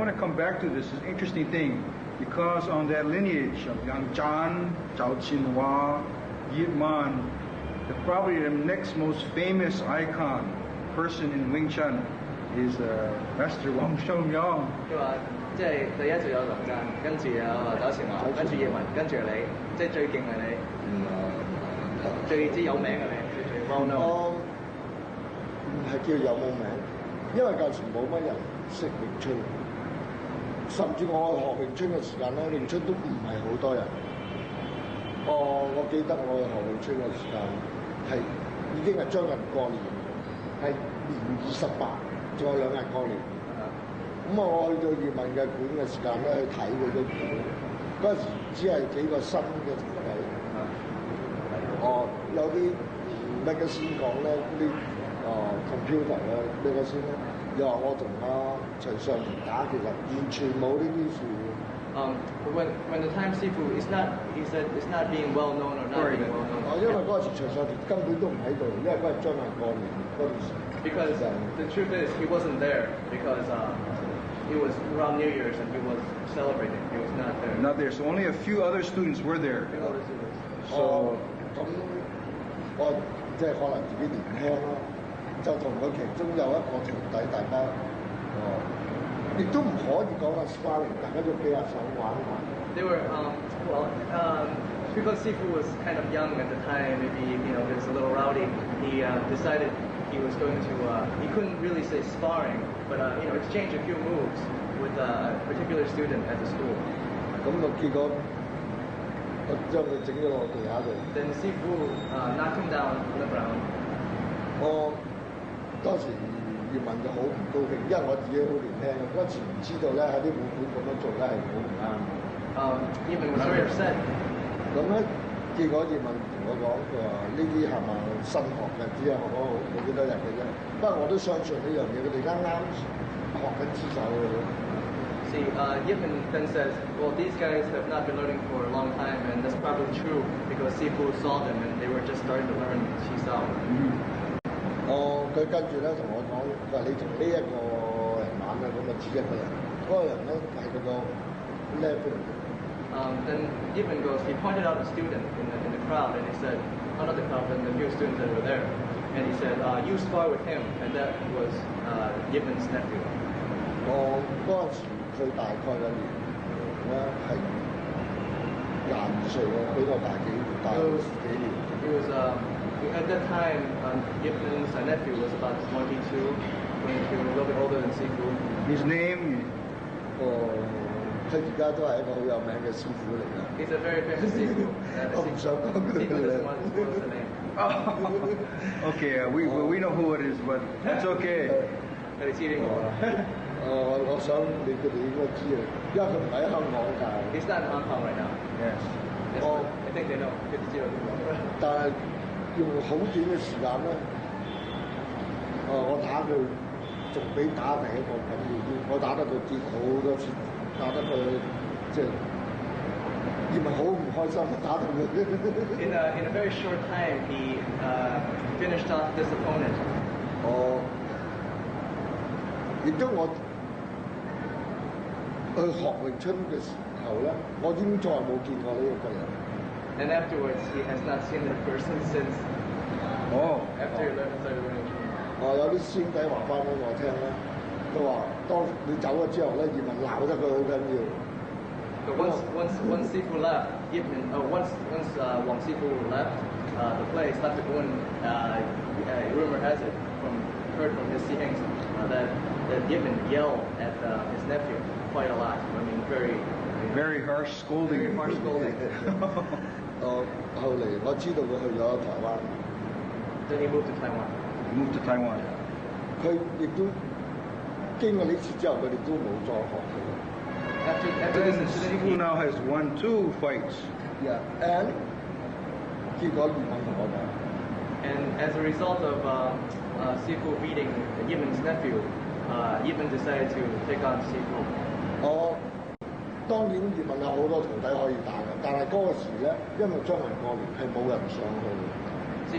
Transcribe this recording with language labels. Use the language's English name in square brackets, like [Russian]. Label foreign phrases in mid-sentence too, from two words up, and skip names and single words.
[English] come back to this interesting thing because on that lineage of Yang Zhan, Zhao Qinhua, Yip Man, probably the next most famous icon person in Wing Chun is Master Wang Shoumiao. [Cantonese] 佢話即係第一就有梁贊，跟住有賈錢華，跟住葉問，跟住你，即係最勁係你，最之有名嘅你，最 [English] well known。 [Cantonese] 我唔係叫有冇名，因為舊時冇乜人識詠春，甚至我學詠春嘅時間咧，詠春都唔係好多人。我記得我學詠春嘅時間係已經係將近過年，係年28，仲有2日過年。咁我去到葉問嘅館嘅時間咧，去睇佢啲館，嗰陣時只係幾個新嘅徒弟。有啲咩嘅先講咧，啲computer 咧咩嘅先咧，又話我同徐尚田打，其實完全冇呢啲事。 [English] When the time Sifu is not, he said it's not being well known or not being well known. [Cantonese] 因為嗰陣時徐尚田根本都唔喺度，因為嗰日將近過年嗰陣時。 [English] Because the truth is he wasn't there because it was around New Year's and he was celebrating. He was not there. Not there. So only a few other students were there. [Cantonese] So 咁我即係可能自己年輕咯，就同佢其中有一個徒弟，大家亦都唔可以講話 sparring， 大家都比較想玩玩。 [English] They were because Sifu was kind of young at the time, maybe he was a little rowdy. He decided he was going to he couldn't really say sparring, but exchange a few moves with a particular student at the school. [Cantonese] 咁結果我將佢整咗落地下度。 [English] Then Sifu knocked him down on the ground. [Cantonese] 我當時葉問就好唔高興，因為我自己好年輕，嗰時唔知道咧喺啲武館咁樣做咧係好唔啱。 [English] 葉問 was very upset. [Cantonese] 咁咧，結果葉問同我講，佢話呢啲係咪新學嘅，只係學咗冇幾多日嘅啫。不過我都相信呢樣嘢，佢哋啱學緊姿手嘅。 [English] See, Yipman then says, well, these guys have not been learning for a long time, and that's probably true because Sifu saw them and they were just starting to learn Qi Sao. [Cantonese] 佢跟住咧同我講，佢話你同呢一個人玩啊，咁啊指一個人，嗰個人咧係佢個 level。 [English] Then Yipman goes, he pointed out a student in the crowd, and he said, not the crowd, but the few students that were there, and he said, you spar with him, and that was Yipman's nephew. [Cantonese] 我嗰陣時佢大概嘅年咧係22歲咯，比我大幾年。 [English] He was at that time, Yipman's nephew was about 22, a little bit older than Sifu. His name? [Cantonese] 佢而家都係一個好有名嘅師傅嚟㗎。 [English] He's a very famous Sifu. [Cantonese] 我唔想講佢嘅。 [English] Okay, we know who it is, but it's okay. [Cantonese] 佢哋知呢個。我想你哋應該知啊，因為佢唔喺香港㗎。 [English] He's not in Hong Kong right now. Yes. I think they know. [Cantonese] 佢哋知道邊個。但係用好短嘅時間咧，我打佢仲比打第一個緊要啲。我打得佢跌好多次，打得佢即係葉問好唔開心，打到佢。 [English] In a very short time, he finished off this opponent. [Cantonese] 亦都我去學詠春嘅時候咧，我已經再冇見過呢一個人。 [English] And afterwards, he has not seen that person since. After he started learning. [Cantonese] 有啲師兄弟話翻俾我聽咧，佢話當你走咗之後咧，葉問鬧得佢好緊要。 [English] But once Sifu left, once Wang Sifu left the place, left the Gun, rumor has it heard from his siblings that Yipman yelled at his nephew quite a lot. I mean, very harsh scolding. Very harsh scolding. [Cantonese] 後嚟我知道佢去咗台灣。 [English] Then he moved to Taiwan. Moved to Taiwan. [Cantonese] 佢亦都經過呢次之後，佢哋都冇再學佢。 [English] After this incident, he now has won 2 fights. Yeah, and [Cantonese] 結果葉問同我講。 [English] And as a result of Sifu beating Yipman's nephew, Yipman decided to take on Sifu. [Cantonese] 當然葉問有好多徒弟可以打嘅，但係嗰個時咧，因為將近過年係冇人上去嘅。